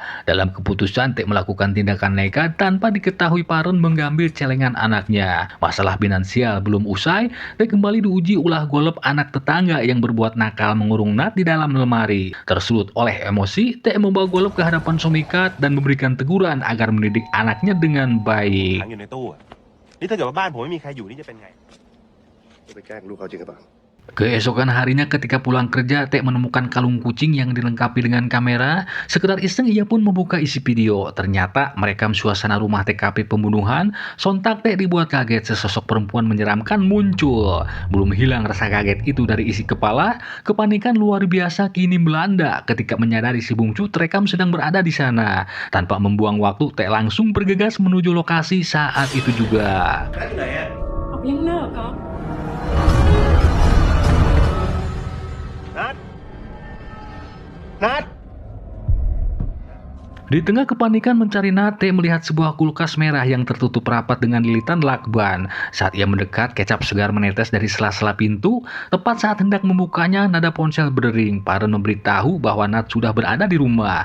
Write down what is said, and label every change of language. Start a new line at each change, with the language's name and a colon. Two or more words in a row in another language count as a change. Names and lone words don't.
Indonesian: Dalam keputusan, T melakukan tindakan nekat tanpa diketahui Paren mengambil celengan anaknya. Masalah finansial belum usai, T kembali diuji ulah golep anak tetangga yang berbuat nakal mengurung Nat di dalam lemari. Tersulut oleh emosi, T membawa golep ke hadapan Somikat dan memberikan teguran agar mendidik anaknya dengan baik.
Thai: ขังอยู่ในตู้อะนี่ถ้าเกิดว่าบ้านผมไม่มีใครอยู่นี่จะเป็นไงจะไปแกล้งลูกเขาจริงหรือเปล่า
Indonesian: Keesokan harinya ketika pulang kerja, T menemukan kalung kucing yang dilengkapi dengan kamera. Sekedar iseng ia pun membuka isi video. Ternyata merekam suasana rumah TKP pembunuhan. Sontak T dibuat kaget, sesosok perempuan menyeramkan muncul. Belum hilang rasa kaget itu dari isi kepala, kepanikan luar biasa kini melanda ketika menyadari si bungsu terekam sedang berada di sana. Tanpa membuang waktu, T langsung bergegas menuju lokasi saat itu juga.
Thai: นัดอยู่ไหนอะ เอายังเลิกเหรอ นัดนัด
Indonesian: Di tengah kepanikan mencari Nat, T melihat sebuah kulkas merah yang tertutup rapat dengan lilitan lakban. Saat ia mendekat, kecap segar menetes dari sela-sela pintu. Tepat saat hendak membukanya, nada ponsel berdering. Paren memberitahu bahwa Nat sudah berada di rumah.